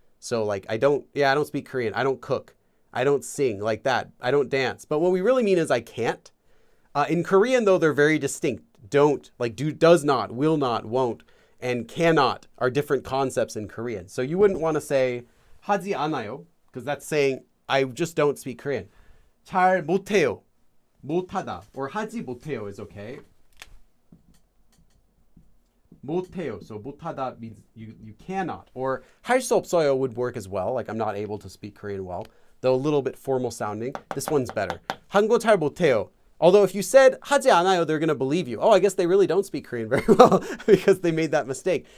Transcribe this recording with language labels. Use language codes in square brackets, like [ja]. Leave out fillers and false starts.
[en] So like I don't speak Korean. I don't cook. I don't sing like that. I don't dance. But what we really mean is I can't. In Korean, though, they're very distinct. Don't, like do, does not, will not, won't, and cannot are different concepts in Korean. So you wouldn't want to say [ko] 하지 않아요, [en] because that's saying I just don't speak Korean. [ko] 잘 못해요, 못하다, or 하지 못해요 [en] is okay. 못해요, so 못하다 means you cannot. Or [ko] 할 수 없어요 [en] would work as well, like I'm not able to speak Korean well, though a little bit formal sounding. This one's better. [ko] 한국어 잘 못해요. [en] Although if you said [ko] 하지 않아요, [en] they're going to believe you. Oh, I guess they really don't speak Korean very well because they made that mistake.